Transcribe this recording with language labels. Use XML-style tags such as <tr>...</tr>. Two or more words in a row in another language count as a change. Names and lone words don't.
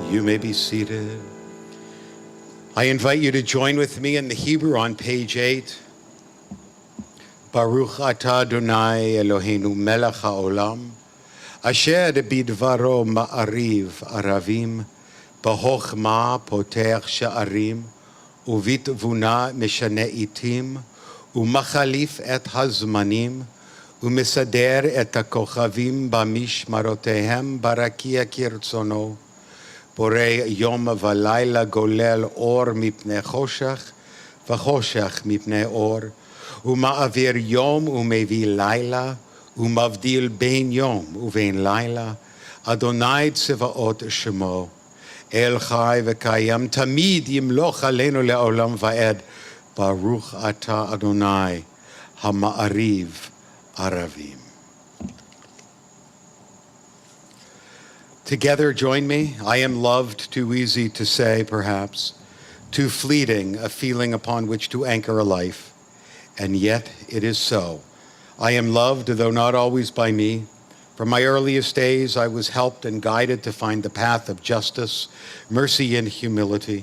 <en>may be seated. I invite you to join with me in the Hebrew on page 8.</en> <he>ברוך אתה ה' אלוהינו מלך העולם, אשר בדברו מעריב ערבים, בחכמה פותח שערים, ובתבונה משנה עתים, ומחליף את הזמנים, ומסדר את הכוכבים במשמרותיהם ברקיע כרצונו, בורא יום ולילה גולל אור מפני חושך, וחושך מפני אור, ומעביר יום ומביא לילה, ומבדיל בין יום ובין לילה, ה' צבאות שמו, אל חי וקיים תמיד ימלוך עלינו לעולם ועד, ברוך אתה ה' המעריב ערבים.</he> <en>Together, join me. I am loved, too easy to say, perhaps, too fleeting a feeling upon which to anchor a life, and yet it is so. I am loved, though not always by me. From my earliest days, I was helped and guided to find the path of justice, mercy, and humility.</en>